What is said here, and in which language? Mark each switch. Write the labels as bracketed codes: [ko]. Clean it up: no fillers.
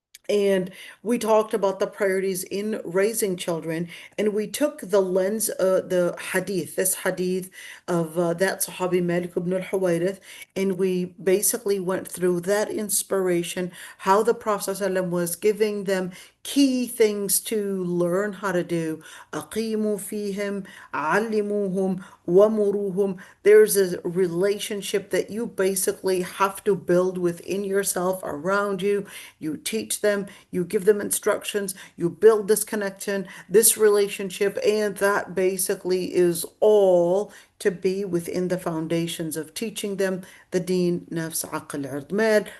[en] And we talked about the priorities in raising children, and we took the lens, the hadith, this hadith of that Sahabi Malik ibn al-Huwayrith, and we basically went through that inspiration, how the Prophet ﷺ was giving them key things to learn how to do. [ar] أقيموا فيهم علموهم ومروهم. [en] There's a relationship that you basically have to build within yourself, around you. You teach them, you give them instructions, you build this connection, this relationship, and that basically is all to be within the foundations of teaching them the deen, nafs, aql, ird, mal.